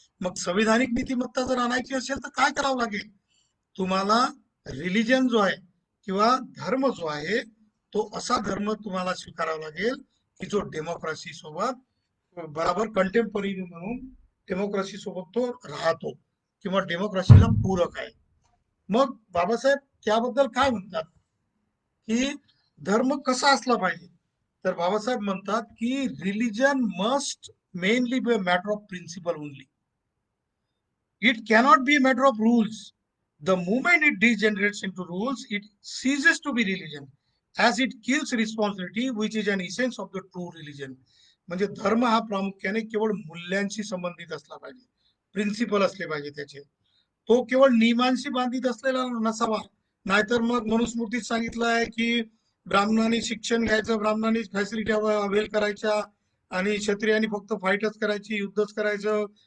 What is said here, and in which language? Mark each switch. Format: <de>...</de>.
<mr>मग संवैधानिक नीतिमत्ता जर आणायची असेल तर काय करावं लागेल, तुम्हाला रिलिजन जो आहे किंवा धर्म जो आहे, तो असा धर्म तुम्हाला स्वीकारावा लागेल की जो डेमोक्रेसी सोबत बराबर कंटेम्पररी म्हणून डेमोक्रेसी सोबत तो राहतो किंवा डेमोक्रेसीला पूरक आहे. मग बाबासाहेब त्याबद्दल काय म्हणतात की धर्म कसा असला पाहिजे, तर बाबासाहेब म्हणतात की</mr> <en>Religion must mainly be a matter of principle only. It cannot be a matter of rules. The moment it degenerates into rules, it ceases to be religion, as it kills responsibility, which is an essence of the true religion.</en> <mr>म्हणजे धर्म हा प्रामुख्याने केवळ मूल्यांशी संबंधित असला पाहिजे, principal असले पाहिजे त्याचे, तो केवळ नियमांशी बांधित असलेला नसावा. नाहीतर मग मनुस्मृतीत सांगितलं आहे की ब्राह्मणांनी शिक्षण घ्यायचं, ब्राह्मणांनी फॅसिलिटी अवेल करायच्या आणि क्षत्रियांनी फक्त फाईटच करायची, युद्धच करायचं,</mr>